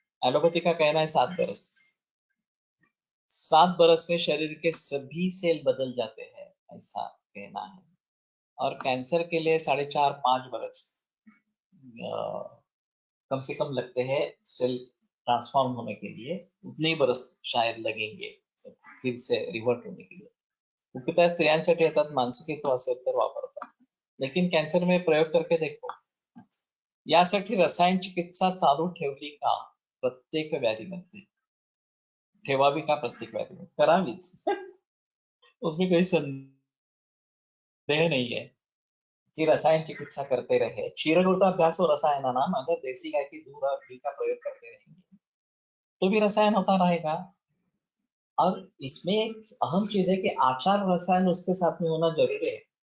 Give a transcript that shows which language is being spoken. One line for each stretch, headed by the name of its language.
Hindi: Allopathy का कहना है 7 बरस। 7 बरस में शरीर के सभी सेल बदल जाते हैं, ऐसा कहना है। और कैंसर के लिए 4.5-5 बरस कम से कम लगते हैं सेल ट्रांसफॉर्म होने के लिए, उतने ही बरस शायद लगेंगे फिर से रिवर्ट होने के लिए।
Marathi: मुख्यतः स्त्रियांसाठी येतात, मानसिक असेल तर वापरतात,
Hindi: लेकिन कॅन्सर में प्रयोग करके देखो।
Marathi: यासाठी रसायन चिकित्सा चालू ठेवली का प्रत्येक व्याधीमध्ये? ठेवावी का प्रत्येक व्याधीमध्ये?
Hindi: करावीच उसमें कोई संदेह नहीं है कि रसायन चिकित्सा करते रहे। क्षीरगुरुता अभ्यास और रसायन नाम, अगर देसी गाय की दूध और घी का प्रयोग करते रहेंगे तो भी रसायन होता रहेगा। और इसमें एक अहम चीज है कि आचार रसायन उसके साथ में होना जरूरी है।